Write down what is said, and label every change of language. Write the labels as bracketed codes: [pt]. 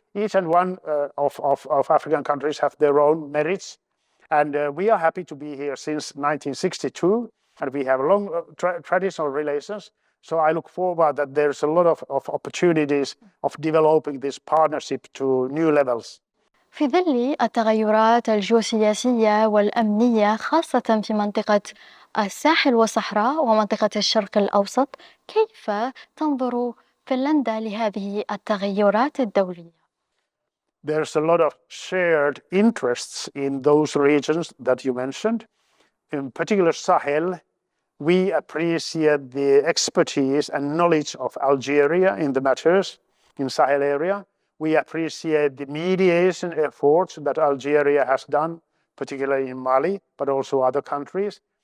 [en] Each and one of African countries have their own merits, and we are happy to be here since 1962, and we have long traditional relations. So I look forward that there's a lot of opportunities of developing this partnership to new levels. [ar] في ظل التغيرات الجيوسياسية والأمنية خاصة في منطقة الساحل والصحراء ومنطقة الشرق الأوسط، كيف تنظر فنلندا لهذه التغيرات الدولية؟ [en] There's a lot of shared interests in those regions that you mentioned. In particular, Sahel, we appreciate the expertise and knowledge of Algeria in the matters in Sahel area. We appreciate the mediation efforts that Algeria has done, particularly in Mali, but also other countries.